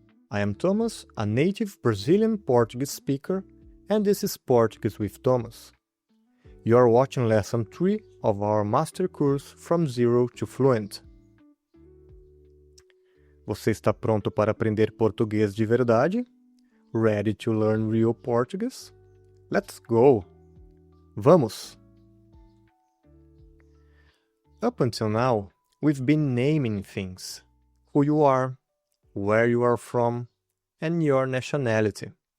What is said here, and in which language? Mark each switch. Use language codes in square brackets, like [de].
[en] I am Thomas, a native Brazilian Portuguese speaker, and this is Portuguese with Thomas. You are watching Lesson 3 of our Master Course From Zero to Fluent. [pt] Você está pronto para aprender português de verdade? [en] Ready to learn real Portuguese? Let's go! [pt] Vamos! [en] Up until now, we've been naming things. Who you are, where you are from, and your nationality.